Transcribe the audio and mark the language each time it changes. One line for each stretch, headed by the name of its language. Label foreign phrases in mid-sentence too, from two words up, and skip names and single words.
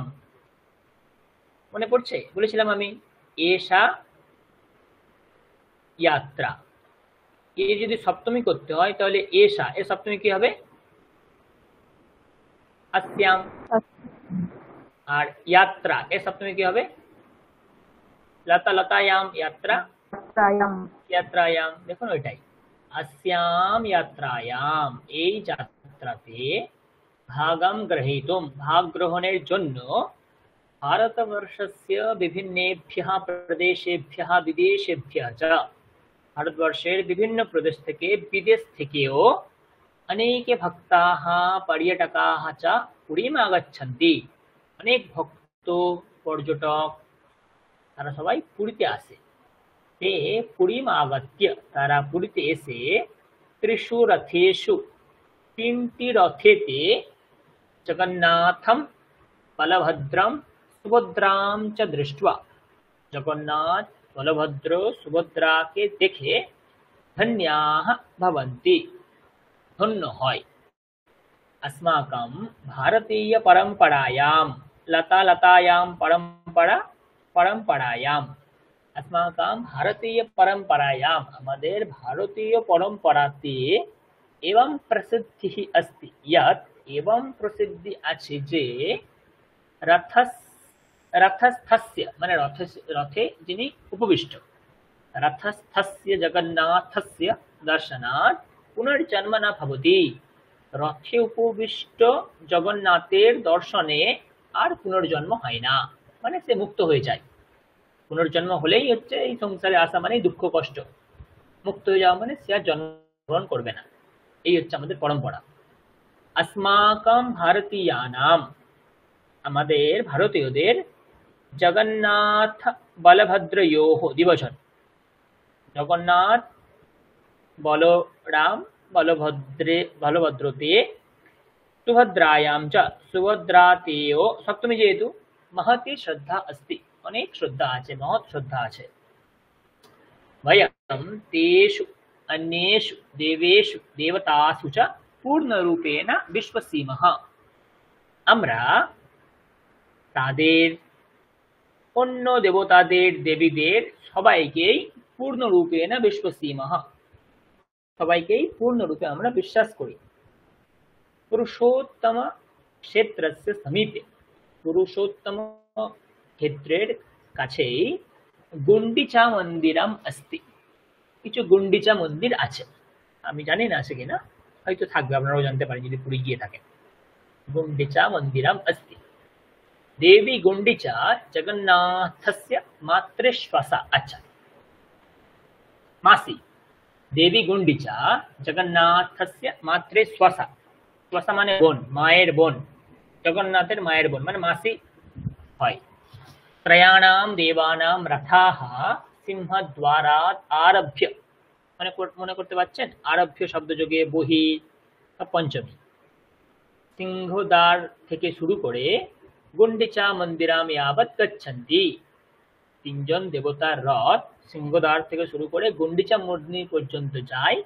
Bangla: মনে পড়ছে বলেছিলাম আমি,
Sanskrit: এষা यात्रा,
Bangla: এ যদি সপ্তমী করতে হয় তাহলে এষা, এ সপ্তমী কি হবে? अस्याम। আর यात्रा, এ সপ্তমী কি হবে?
Sanskrit: लता लतायाम, यात्रा यात्रायाम।
Bangla: দেখুন ওইটাই,
Sanskrit: अस्याम यात्रायाम,
Bangla: এই যাত্রাতে
Sanskrit: ভাগম গ্রহীতুম,
Bangla: ভাগ গ্রহণের জন্য
Sanskrit: ভারতবর্ষস্য বিভিন্নেভ্যः প্রদেশেভ্যः বিদেশেভ্যः চ,
Bangla: ভারতবর্ষের বিভিন্ন প্রদেশ থেকে বিদেশ থেকেও অনেকে
Sanskrit: ভক্তাः পর্যটকাः চ পুরীম আগচ্ছন্তি,
Bangla: অনেক ভক্ত পর্যটক তারা সবাই পুরীতে আসে।
Sanskrit: ते पुरीम आगत्य,
Bangla: তারা পুরীতে এসে
Sanskrit: ত্রিষু রথেষু,
Bangla: তিনটি রথেতে
Sanskrit: জগন্নাথম বলভদ্রম সুভদ্রাম চ দৃष्ट्वा,
Bangla: জগন্নাথ বলভদ্র সুভদ্রাকে দেখে
Sanskrit: ধন্যাः ভবন্তি,
Bangla: ধন্য হয়।
Sanskrit: अस्माकं भारतीय परंपरायां, लता लतायां परंपरायां, अस्माकं भारतीय परंपरायां,
Bangla: আমাদের ভারতীয় পরম্পরাতে
Sanskrit: एवं प्रसिद्धि अस्ति यत्, एवं प्रसिद्धि
Bangla: আছে যে रथस्थस्य মানে রথে যিনি উপবিষ্ট,
Sanskrit: रथस्थस्य जगन्नाथस्य दर्शनात् पुनर्जन्म न भवति,
Bangla: রথে উপবিষ্ট জগন্নাথের দর্শনে আর পুনর্জন্ম হয় না, মানে সে মুক্ত হয়ে যায়। পুনর্জন্ম হলেই হচ্ছে এই সংসারে আসা মানে দুঃখ কষ্ট, মুক্ত হয়ে যাওয়া মানে সে আর জন্মগ্রহণ করবে না। এই হচ্ছে আমাদের পরম্পরা।
Sanskrit: अस्माकं भारतीयानाम,
Bangla: আমাদের ভারতীয়দের জগন্নাথ বলভদ্রয়োঃ দ্বিবচন, জগন্নাথ বলরাম বলভদ্রতে,
Sanskrit: সুভদ্রায়াম চ
Bangla: সুভদ্রাতেও সপ্তমী যেহেতু,
Sanskrit: महती श्रद्धा अस्ति,
Bangla: অনেক শ্রদ্ধা আছে, মহৎ শ্রদ্ধা আছে।
Sanskrit: वयं तेषु अन्येषु देवेषु देवतासु च पूर्णरूपेण विश्वसीमः,
Bangla: আমরা তাদের অন্য দেবতাদের দেবীদের সবাইকেই
Sanskrit: পূর্ণরূপেণ বিশ্বসীমः,
Bangla: সবাইকেই পূর্ণরূপে আমরা বিশ্বাস করি। পুরুষোত্তম
Sanskrit: ক্ষেত্রস্য সমীপে,
Bangla: পুরুষোত্তম ক্ষেত্রের কাছেই গুন্ডিচা
Sanskrit: মন্দিরম अस्ति,
Bangla: কিছু গুন্ডিচা মন্দির আছে, আমি জানি না আছে কিনা, হয়তো থাকবে, আপনারাও জানতে পারেন যদি পুরী গিয়ে থাকেন।
Sanskrit: গুন্ডিচা মন্দিরম अस्ति, देवी गुंडिचा जगन्नाथस्य मातृश्वसा, अच्छा मासी, देवी गुंडिचा जगन्नाथस्य मातृश्वसा, श्वसा
Bangla: মানে বোন,
Sanskrit: माয়ের বোন, জগন্নাথের
Bangla: মায়ের বোন মানে মাসি হয়।
Sanskrit: ত্রয়াণাম দেবানাম রথাः সিংহদ্বারাৎ আরভ্য,
Bangla: মনে করতে পারছেন, আরভ্য শব্দযোগে বহি পঞ্চমী, সিংহদ্বার থেকে শুরু করে গুন্ডিচা
Sanskrit: মন্দিরাম यावत् গচ্ছন্তি,
Bangla: তিনজন দেবতার রথ সিংহদ্বার থেকে শুরু করে গুন্ডিচা মন্দির পর্যন্ত যায়।